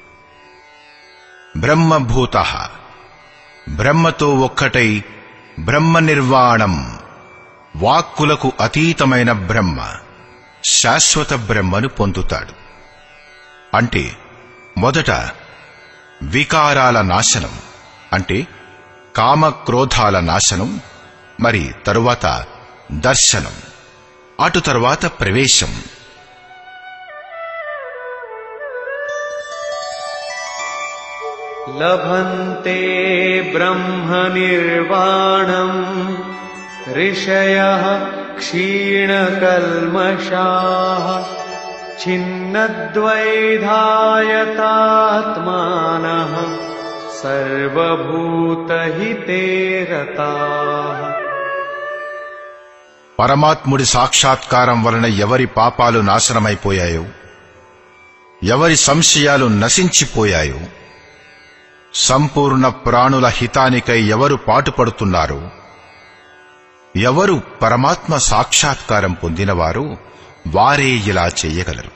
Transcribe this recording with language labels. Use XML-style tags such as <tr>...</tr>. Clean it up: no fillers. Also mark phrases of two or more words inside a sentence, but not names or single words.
<te>బ్రహ్మభూతః బ్రహ్మతో ఒక్కటై బ్రహ్మ నిర్వాణం వాక్కులకు అతీతమైన బ్రహ్మ శాశ్వత బ్రహ్మను పొందుతాడు. అంటే మొదట వికారాల నాశనం అంటే కామక్రోధాల నాశనం, మరి తరువాత దర్శనం, అటు తరువాత ప్రవేశం.</te> <sa>लभन्ते ब्रह्मनिर्वाणम् ऋषयः क्षीणकल्मषाः छिन्नद्वैधायतात्मानः सर्वभूतहिते रताः.</sa> <te>పరమాత్ముడి సాక్షాత్కారం వలన ఎవరి పాపాలు నాశనమైపోయాయో, ఎవరి సంశయాలు నశించిపోయాయో, సంపూర్ణ ప్రాణుల హితానికై ఎవరు పాటుపడుతున్నారో, ఎవరు పరమాత్మ సాక్షాత్కారం పొందినవారో వారే ఇలా చెయ్యగలరు.</te>